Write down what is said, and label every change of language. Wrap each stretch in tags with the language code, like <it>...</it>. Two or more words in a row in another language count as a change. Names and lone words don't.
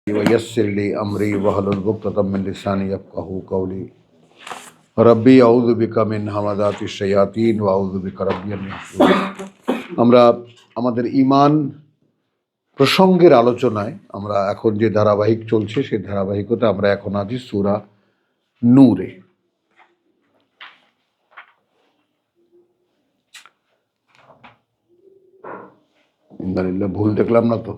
<ar>ويسر لي أمري واحلل عقدة من لساني يفقهوا قولي رب أعوذ بك من همزات الشياطين وأعوذ بك رب أن يحضرون.</ar> <bn>আমরা আমাদের ঈমান প্রসঙ্গের আলোচনায় আমরা এখন যে ধারাবাহিক চলছে সেই ধারাবাহিকতা আমরা এখন আছি সূরা নূরে। ইন্নালিল্লাহ, ভুল দেখলাম না তো?</bn>